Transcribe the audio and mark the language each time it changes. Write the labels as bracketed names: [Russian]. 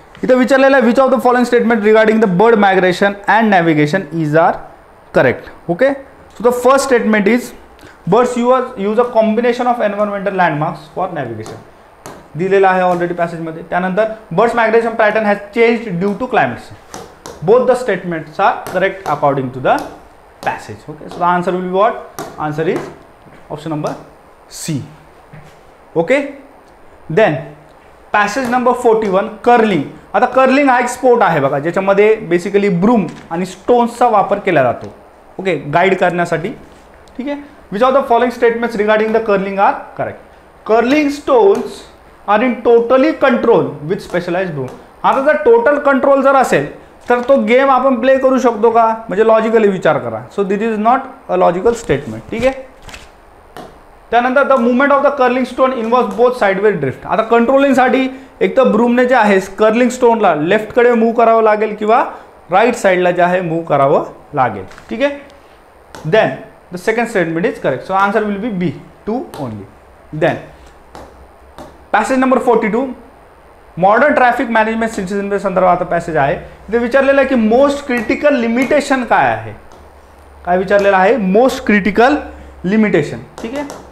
[Marathi] इथे विचारलेला आहे [English] Which of the following statement regarding the bird migration and navigation is are correct. Okay, so the first statement is birds use a combination of environmental landmarks for navigation. [Marathi] दिलेला आहे already पॅसेजमध्ये. [English] त्यानंतर birds migration pattern has changed due to climate. Both the statements are correct according to the passage. Okay, so the answer will be what? Answer is option number C. Okay, then passage number 41 curling. [Marathi] आता curling हा एक sport आहे बघा ज्याच्यामध्ये basically broom आणि स्टोन्सचा वापर केला जातो. [English] okay, [Marathi] गाईड करण्यासाठी. ठीक आहे, [English] Which of the following statements regarding the curling are correct. Curling stones are in totally control with specialised broom. [Marathi] आता जर टोटल कंट्रोल जर असेल तर तो गेम आपण प्ले करू शकतो का? म्हणजे लॉजिकली विचार करा. [English] So this is not a logical statement. [Marathi] ठीक आहे, त्यानंतर [English] The movement of the curling stone involves both sideways drift. [Marathi] आता कंट्रोलिंगसाठी एक तर ब्रूमने जे आहे कर्लिंग स्टोनला लेफ्टकडे मूव्ह करावं लागेल किंवा राईट साईडला जे आहे मूव्ह करावं लागेल. ठीक आहे. [English] Then the second statement is correct. So answer will be B, 2 only. [Marathi] Then passage number 42 modern traffic management system संदर्भात पॅसेज आहे. इथे विचारलेलं आहे की मोस्ट क्रिटिकल लिमिटेशन काय आहे. काय विचारलेलं आहे, मोस्ट क्रिटिकल लिमिटेशन. ठीक आहे.